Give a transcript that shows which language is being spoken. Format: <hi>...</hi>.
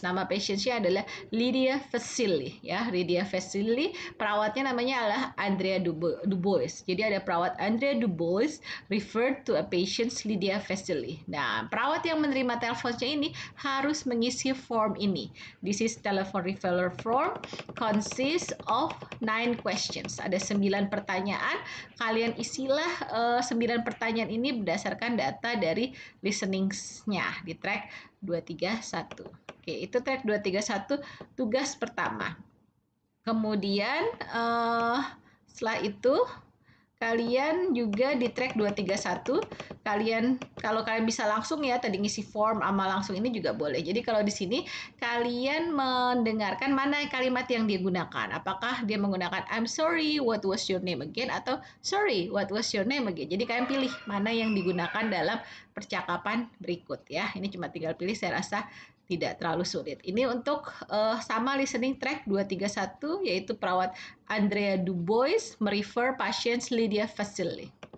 <id>Nama patientsnya adalah Lydia Vasili ya. Lydia Vasili, perawatnya namanya adalah Andrea Dubois. Jadi ada perawat</id> <en>Andrea Dubois referred to a patient Lydia Vasili.</en> <id>Nah, perawat yang menerima teleponnya ini harus mengisi form ini.</id> <en>This is telephone referral form consists of 9 questions.</en> <id>Ada 9 pertanyaan. Kalian isilah 9 pertanyaan ini berdasarkan data dari listening-nya di track 231. Oke, itu track 231 tugas pertama. Kemudian setelah itu kalian juga di track 231 kalau kalian bisa langsung ya tadi ngisi form sama langsung ini juga boleh. Jadi kalau di sini kalian mendengarkan mana kalimat yang dia gunakan. Apakah dia menggunakan</id> <en>I'm sorry, what was your name again</en> <id>atau</id> <en>sorry, what was your name again.</en> <id>Jadi kalian pilih mana yang digunakan dalam percakapan berikut ya. Ini cuma tinggal pilih, saya rasa tidak terlalu sulit. Ini untuk sama listening track 231 yaitu perawat Andrea Dubois merefer patients Lydia Vasili.</id>